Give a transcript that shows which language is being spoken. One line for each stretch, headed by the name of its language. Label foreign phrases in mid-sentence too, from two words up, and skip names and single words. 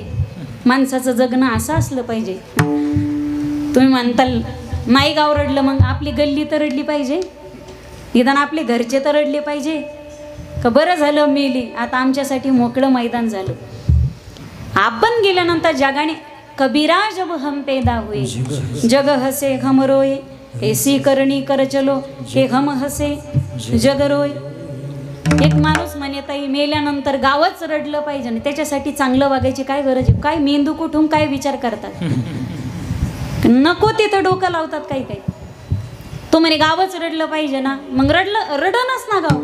Marathi: माणसाचं जगणं असं असलं पाहिजे. तुम्ही म्हणताल नाही गाव रडलं, मग आपली गल्ली तर रडली पाहिजे, निदान आपले घरचे तर रडले पाहिजे का. बरं झालं मेली, आता आमच्यासाठी मोकळं मैदान झालं. आपण गेल्यानंतर जगाने
Hindi: कबीरा जब हम पैदा हुए जग हसे घम रोए, ऐसी करणी कर चलो हे घम हसे जग रोय.
Marathi: एक माणूस म्हणे ताई मेल्यानंतर गावच रडलं पाहिजे आणि त्याच्यासाठी चांगलं वागायची काय गरज आहे. काय मेंदू कुठून काय विचार करतात, नको तिथं डोकं लावतात काही काही. तो म्हणे गावच रडलं पाहिजे ना, मग रडणच ना गाव.